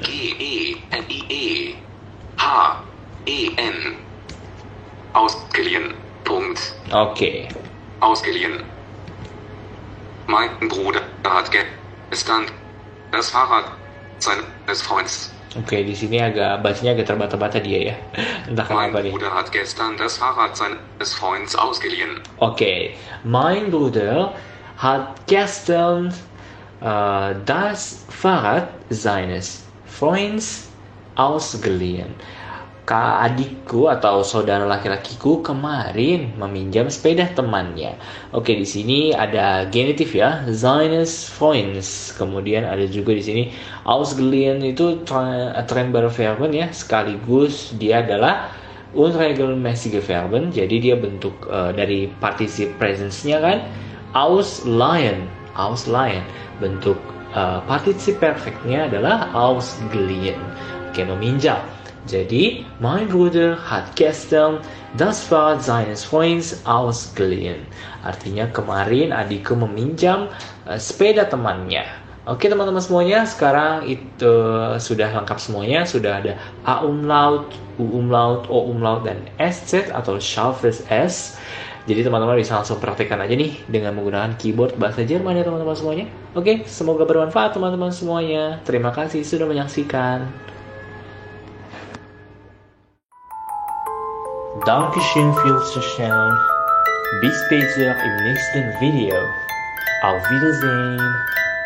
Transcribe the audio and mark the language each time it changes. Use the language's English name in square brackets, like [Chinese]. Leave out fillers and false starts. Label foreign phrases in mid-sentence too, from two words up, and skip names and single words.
[German] G-E-N-I-E. H-E-N. Ausgeliehen. Punkt. Oke. Ausgeliehen. Mein Bruder hat gestern das Fahrrad seines Freunds. [Indonesian] Oke, di sini bacanya agak terbata-bata dia ya. Entah [German] Mein [Indonesian] kenapa nih. [German] Bruder hat gestern das Fahrrad seines Freunds ausgeliehen. Oke, mein Bruder hat gestern das Fahrrad seines Freunds ausgeliehen. [Indonesian] Adikku atau saudara laki-lakiku kemarin meminjam sepeda temannya. Oke, di sini ada genitif ya, [German] seines Freunds. [Indonesian] Kemudian ada juga di sini ausgeliehen itu [German] Trennbare Verben [Indonesian] ya, sekaligus dia adalah [German] unregelmäßige Verben. [Indonesian] Jadi dia bentuk dari particip presence-nya kan, ausleihen. Bentuk particip perfect-nya adalah ausgeliehen. Oke, meminjam. Jadi, [German] mein Bruder hat gestern das Fahrrad seines Freunds ausgeliehen. [Indonesian] Artinya kemarin adikku meminjam sepeda temannya. Oke teman-teman semuanya, sekarang itu sudah lengkap semuanya. Sudah ada [German] A umlaut, U umlaut, O umlaut, [Indonesian] dan SZ atau [German] Scharfes S. [Indonesian] Jadi teman-teman bisa langsung praktekkan aja nih dengan menggunakan keyboard bahasa Jerman ya teman-teman semuanya. Oke, semoga bermanfaat teman-teman semuanya. Terima kasih sudah menyaksikan. [German] Dankeschön fürs Zuschauen. Bis später im nächsten Video. Auf Wiedersehen.